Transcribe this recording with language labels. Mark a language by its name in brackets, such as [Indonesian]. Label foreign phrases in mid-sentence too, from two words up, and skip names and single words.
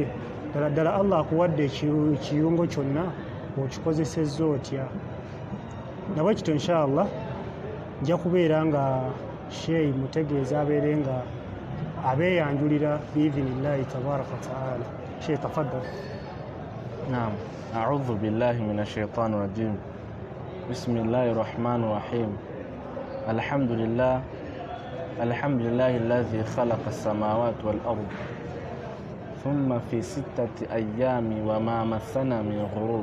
[Ganda] Ddala ddala Allah akuwadde ekiyungo kyonna okikozesezza otya. Nabwe kityo inshallah nja kubeera nga Sheikh mutegeeza abeere nga abeeyanjulira [Arabic] بإذن الله تبارك وتعالى. شيخ تفضل. نعم، أعوذ بالله من الشيطان الرجيم. بسم الله الرحمن الرحيم. الحمد لله الذي خلق السماوات والأرض ثم في 6 أيام وما مسنا من غروب.